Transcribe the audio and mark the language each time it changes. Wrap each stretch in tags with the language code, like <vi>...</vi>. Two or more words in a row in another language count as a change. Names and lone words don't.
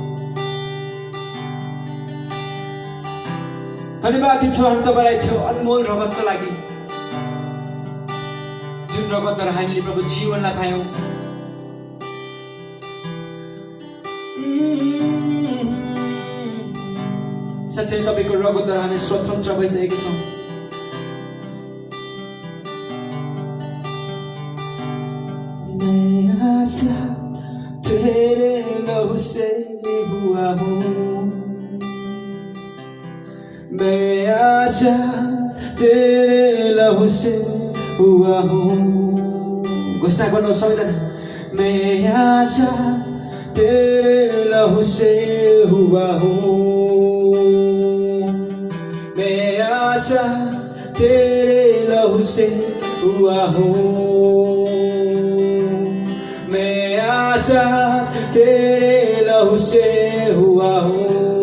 <ne>धन्यवाद दिन्छौँ हामी तपाईलाई त्यो अनमोल रगतको लागि, जुन रगतद्वारा हामीले प्रभु जीवनलाई पायौँ। साँच्चै तपाईको रगतद्वारा हामी स्वतन्त्र भइसकेका छौँ।</ne> <hi>मैं आजाद तेरे लहू से हुआ हूँ, मैं आजाद तेरे लहू से हुआ हूँ।</hi> <ne>घोषणा गर्नु सबैजना,</ne> <hi>मैं आजाद तेरे लहू से हुआ हूँ, मैं आजाद तेरे लहू से हुआ हूँ, मैं आजाद तेरे लहू से हुआ हूँ,</hi>